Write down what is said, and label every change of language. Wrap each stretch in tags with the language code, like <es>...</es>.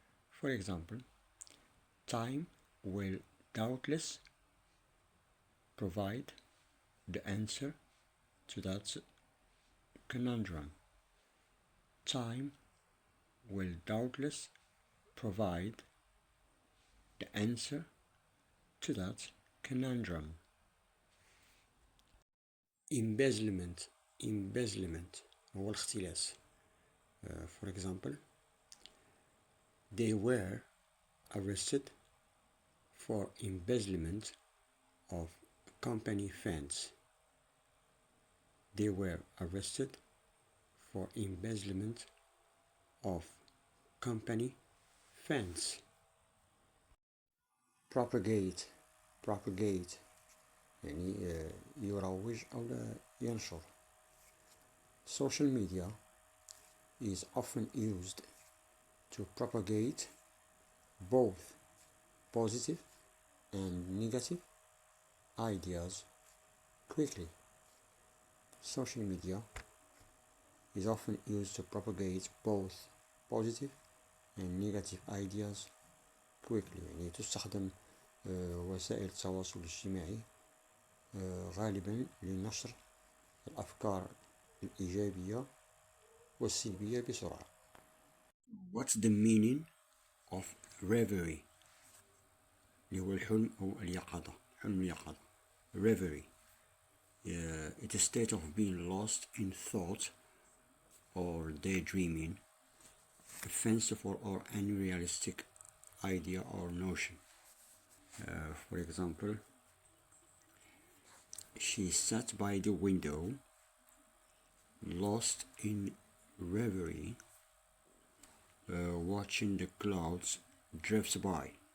<en>For example, time will doubtless provide the answer to that conundrum. Time will doubtless provide the answer to that conundrum.</en> <ar>Embezzlement هو الاختلاس.</ar> <en>For example, they were arrested for embezzlement of company funds. They were arrested for embezzlement of company funds.</en> <ar>Propagate يعني يروج أو ينشر.</ar> <en>Social media is often used to propagate both positive and negative ideas quickly. Social media is often used to propagate both positive and negative ideas quickly.</en> <ar>يعني تستخدم وسائل التواصل الاجتماعي غالبا لنشر الأفكار الإيجابية والسلبية بسرعة.</ar> <en>What's the meaning of reverie؟</en> <ar>اللي هو الحلم أو اليقظة، حلم اليقظة.</ar> <en>Reverie. It's a state of being lost in thought or daydreaming, a fanciful or unrealistic idea or notion. For example, she sat by the window, lost in reverie, watching the clouds drift by.</en>